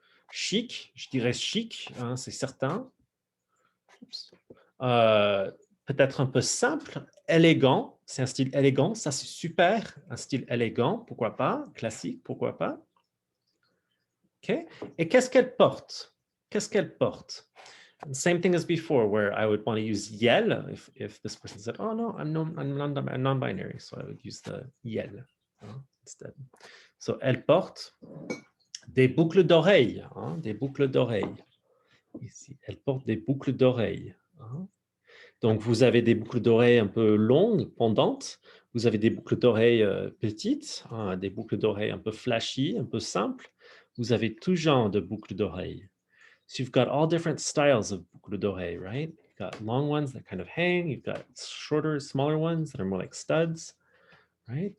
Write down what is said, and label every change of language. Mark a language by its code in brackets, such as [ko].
[fr] Chic, je dirais chic, c'est certain. Peut-être un peu simple, élégant. C'est un style élégant, ça c'est super. Un style élégant, pourquoi pas? Classique, pourquoi pas? Ok. Et qu'est-ce qu'elle porte? Qu'est-ce qu'elle porte? [en] Same thing as before, where I would want to use yel if this person said, "Oh no, I'm non-binary," so I would use the yel instead. [fr] So elle porte des boucles d'oreilles, des boucles d'oreilles. Ici, elle porte des boucles d'oreilles. Donc, vous avez des boucles d'oreilles un peu longues, pendantes. Vous avez des boucles d'oreilles petites, des boucles d'oreilles un peu flashy, un peu simples. Vous avez tout genre de boucles d'oreilles. [en] So you've got all different styles of boucles d'oreilles, right? You've got long ones that kind of hang. You've got shorter, smaller ones that are more like studs, right?